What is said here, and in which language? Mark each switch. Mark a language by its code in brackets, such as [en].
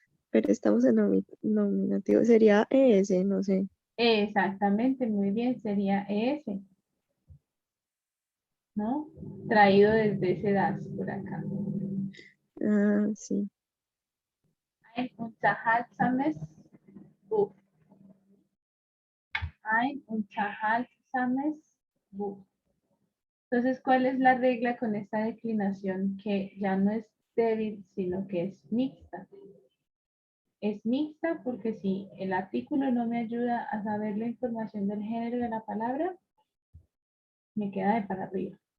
[es] Pero estamos en nominativo. Sería ese, no sé. Exactamente, muy bien, sería ese, ¿no? Traído desde ese das por acá. Ah, sí. [de] Ein unterhaltsames Buch. Ein unterhaltsames Buch. [es] Entonces, ¿cuál es la regla con esta declinación que ya no es débil, sino que es mixta? Es mixta porque si el artículo no me ayuda a saber la información del género de la palabra, me queda de para arriba.